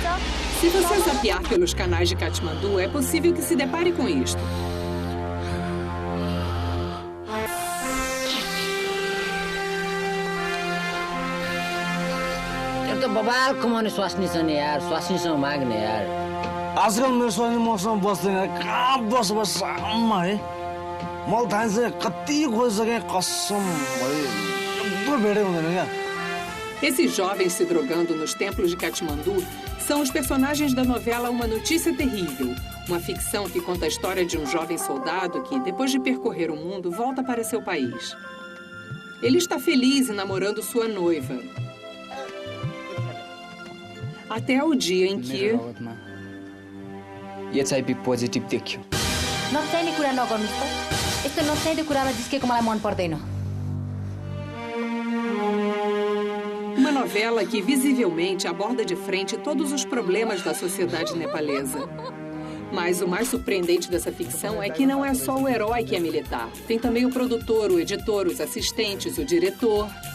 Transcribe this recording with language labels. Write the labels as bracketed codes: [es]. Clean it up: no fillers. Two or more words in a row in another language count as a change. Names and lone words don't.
[pt] Se você zapear pelos canais de Katmandu, é possível que se depare com isto. [ne] तो बबाल कमाउने स्वास्नी छ नि यार स्वास्नीसँग माग्ने यार आजकल मेरो स्वास्नी मसँग बस्दैन कहाँ बस साममा है मलाई थाहा छैन कति खोजिसकेँ कसम भयो एकदम भेटै हुँदैन क्या [pt] Esses jovens se drogando nos templos de Katmandu são os personagens da novela Uma Notícia Terrível, uma ficção que conta a história de um jovem soldado que, depois de percorrer o mundo, volta para seu país. Ele está feliz e namorando sua noiva. Até o dia em que... [en] HIV positive [ne] देखियो नचाहिने कुरा नगर्नुस् त यस्तो नचाहिने कुरामा जिस्केको मलाई मन पर्दैन [pt] Uma novela que visivelmente aborda de frente todos os problemas da sociedade nepalesa. Mas o mais surpreendente dessa ficção é que não é só o herói que é militar. Tem também o produtor, o editor, os assistentes, o diretor.